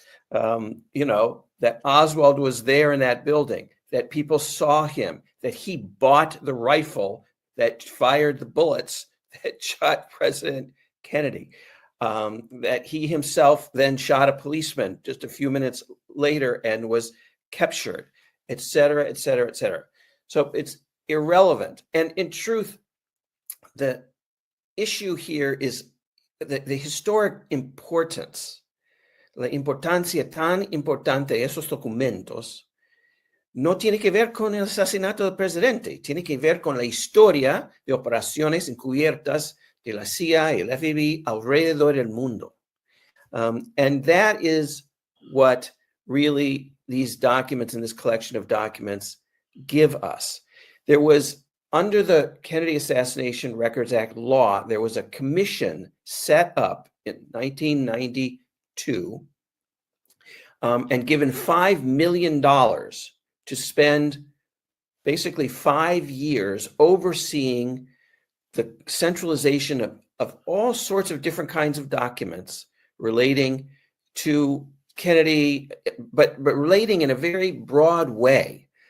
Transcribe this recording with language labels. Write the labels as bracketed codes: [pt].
[en] That Oswald was there in that building, that people saw him, that he bought the rifle that fired the bullets that shot President Kennedy, that he himself then shot a policeman just a few minutes later and was captured, et cetera, et cetera, et cetera. So it's irrelevant. And in truth, the issue here is the historic importance, [es] la importancia tan importante de esos documentos, no tiene que ver con el asesinato del presidente, tiene que ver con la historia de operaciones encubiertas de la CIA y el FBI alrededor del mundo. [en] And that is what really these documents and this collection of documents give us. There was, under the Kennedy Assassination Records Act law, there was a commission set up in 1992 and given $5 million to spend basically 5 years overseeing the centralization of all sorts of different kinds of documents relating to Kennedy, but relating in a very broad way.